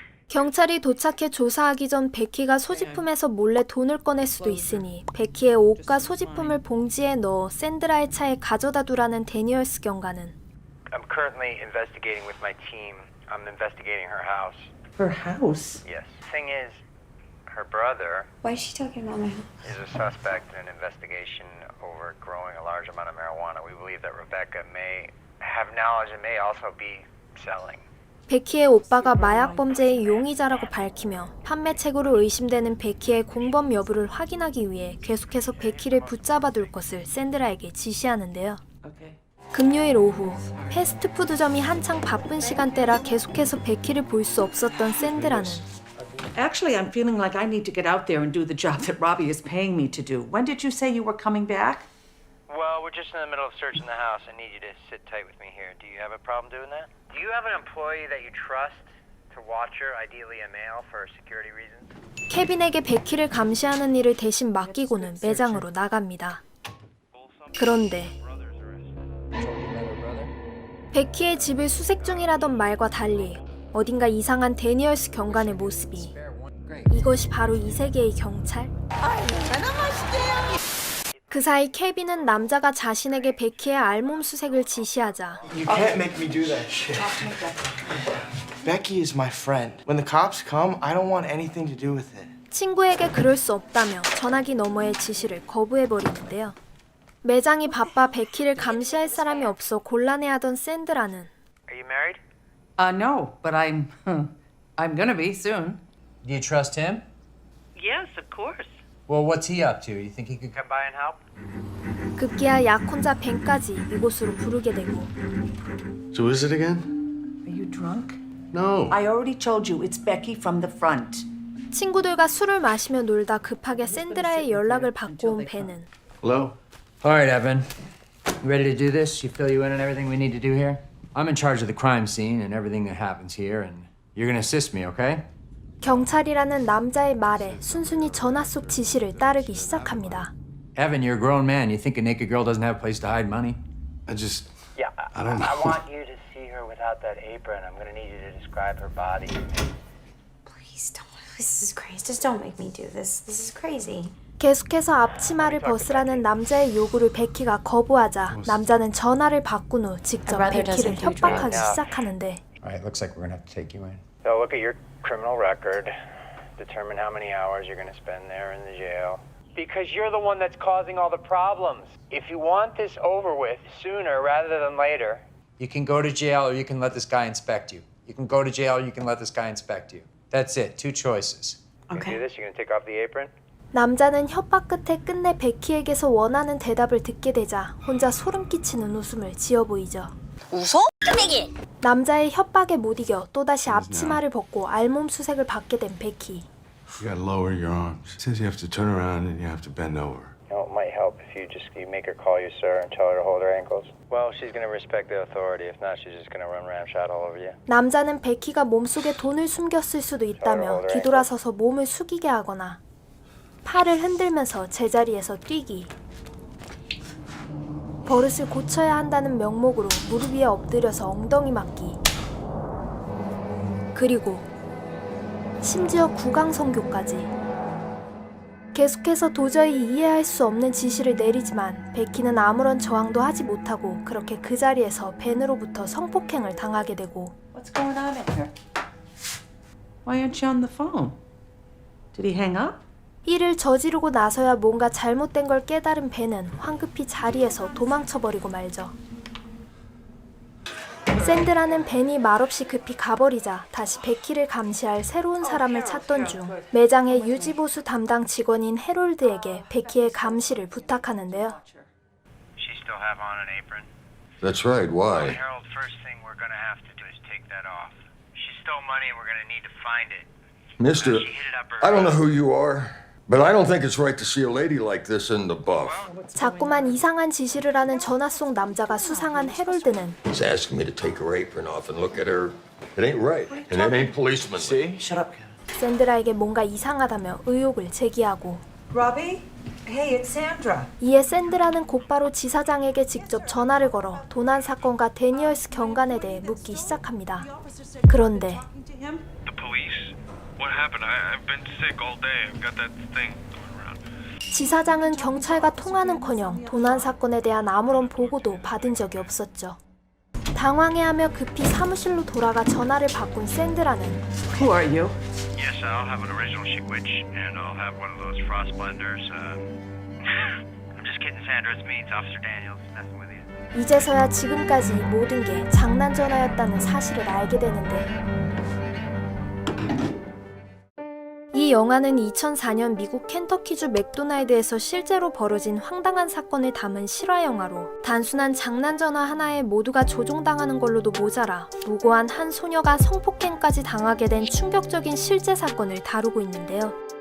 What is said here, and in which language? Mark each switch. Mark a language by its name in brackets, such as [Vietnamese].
[Korean] 경찰이 도착해 조사하기 전 베키가 소지품에서 몰래 돈을 꺼낼 수도 있으니 베키의 옷과 소지품을 봉지에 넣어 샌드라의 차에 가져다 두라는 데니얼스 경관은 [English] I'm currently investigating with my team. I'm investigating her house. Her house? Yes. Thing is, her brother Why is she talking about my house? is a suspect in an investigation over growing a large amount of marijuana. We believe that Rebecca may have knowledge and may also be selling. [Korean] 베키의 오빠가 마약 범죄의 용의자라고 밝히며 판매책으로 의심되는 베키의 공범 여부를 확인하기 위해 계속해서 베키를 붙잡아둘 것을 샌드라에게 지시하는데요. 금요일 오후 패스트푸드점이 한창 바쁜 시간대라 계속해서 베키를 볼 수 없었던 샌드라는 [English] Actually, I'm feeling like I need to get out there and do the job that Robbie is paying me to do. When did you say you were coming back? Well, we're just in the middle of searching the house. I need you to sit tight with me here. Do you have a problem doing that? Do you have an employee that you trust to watch her, ideally a male, for security reasons? [Korean] 케빈에게 베키를 감시하는 일을 대신 맡기고는 매장으로 나갑니다. 그런데 베키의 집을 수색 중이라던 말과 달리 어딘가 이상한 데니얼스 경관의 모습이 이것이 바로 이 세계의 경찰? 그 사이 케빈은 남자가 자신에게 베키의 알몸 수색을 지시하자 [English] You can't make me do that shit. Becky is my friend. When the cops come, I don't want anything to do with it. [Korean] 친구에게 그럴 수 없다며 전화기 너머의 지시를 거부해버리는데요. 매장이 바빠 베키를 감시할 사람이 없어 곤란해하던 샌드라는 [English] Are you married? No, but I'm gonna be soon. Do you trust him? Yes, of course. Well, what's he up to? You think he could Come by and help? [Korean] 급기야 약혼자 벤까지 이곳으로 부르게 되고 [English] So what is it again? Are you drunk? No. I already told you it's Becky from the front. [Korean] 친구들과 술을 마시며 놀다 급하게 샌드라의 연락을 받고 온 벤은 [English] Hello? All right, Evan. You ready to do this? You fill you in on everything we need to do here? I'm in charge of the crime scene and everything that happens here, and you're gonna assist me, okay? [Korean] 경찰이라는 남자의 말에 순순히 전화 속 지시를 따르기 시작합니다. [English] Evan, you're a grown man. You think a naked girl doesn't have a place to hide money? Yeah, I don't know. I want you to see her without that apron. I'm going to need you to describe her body. Please don't. This is crazy. Just don't make me do this. This is crazy. [Korean] 계속해서 앞치마를 벗으라는 남자의 요구를 베키가 거부하자 남자는 전화를 바꾼 후 직접 베키를 협박하기 시작하는데 [English] All right, looks like we're gonna have to take you in. So look at your criminal record, determine how many hours you're going to spend there in the jail. Because you're the one that's causing all the problems. If you want this over with sooner rather than later. You can go to jail or you can let this guy inspect you. You can go to jail or you can let this guy inspect you. That's it. Two choices. You do this, you're going to take off the apron? [Korean] 남자는 협박 끝에 끝내 베키에게서 원하는 대답을 듣게 되자 혼자 소름 끼치는 웃음을 지어 보이죠. 웃어? 끄매기! 남자의 협박에 못 이겨 또다시 앞치마를 벗고 알몸 수색을 받게 된 베키. [English] You gotta lower your arms. It says you have to turn around and you have to bend over. You know, it might help if you make her call you sir and tell her to hold her ankles. Well, she's going to respect the authority. If not, she's just going to run ramshot all over you. [Korean] 남자는 베키가 몸속에 돈을 숨겼을 수도 있다며 뒤돌아서서 몸을 숙이게 하거나 팔을 흔들면서 제자리에서 뛰기. 버릇을 고쳐야 한다는 명목으로 무릎 위에 엎드려서 엉덩이 맞기. 그리고 심지어 구강성교까지. 계속해서 도저히 이해할 수 없는 지시를 내리지만 베키는 아무런 저항도 하지 못하고 그렇게 그 자리에서 벤으로부터 성폭행을 당하게 되고. [English] What's going on in here? Why aren't you on the phone? Did he hang up? [Korean] 이를 저지르고 나서야 뭔가 잘못된 걸 깨달은 벤은 황급히 자리에서 도망쳐버리고 말죠. 샌드라는 벤이 말없이 급히 가버리자 다시 베키를 감시할 새로운 사람을 찾던 중 매장의 유지보수 담당 직원인 해롤드에게 베키의 감시를 부탁하는데요. [English] She still have on an apron? That's right. Why? Harold, first thing we're gonna have to do is take that off. She stole money and we're gonna need to find it. Mister, I don't know who you are, but I don't think it's right to see a lady like this in the buff. [Korean] 자꾸만 이상한 지시를 하는 전화 속 남자가 수상한 해롤드는 [English] He's asking me to take her apron off and look at her. It ain't right, and it ain't policeman. See? Shut up. [Korean] 샌드라에게 뭔가 이상하다며 의혹을 제기하고. [English] Robbie? Hey, it's Sandra. [Korean] 이에 샌드라는 곧바로 지사장에게 직접 전화를 걸어 도난 사건과 데니얼스 경관에 대해 묻기 시작합니다. 그런데 [English] The police. What happened? I've been sick all day. I've got that thing going around. [Korean] 지사장은 경찰과 통화는커녕 도난 사건에 대한 아무런 보고도 받은 적이 없었죠. 당황해하며 급히 사무실로 돌아가 전화를 바꾼 샌드라는 [English] Who are you? Yes, I'll have an original chic witch, and I'll have one of those frost blenders. I'm just kidding, Sandra. It's me. It's Officer Daniels. Messing with you. [Korean] 이제서야 지금까지 모든 게 장난 전화였다는 사실을 알게 되는데 이 영화는 2004년 미국 켄터키주 맥도날드에서 실제로 벌어진 황당한 사건을 담은 실화 영화로 단순한 장난 전화 하나에 모두가 조종당하는 걸로도 모자라 무고한 한 소녀가 성폭행까지 당하게 된 충격적인 실제 사건을 다루고 있는데요.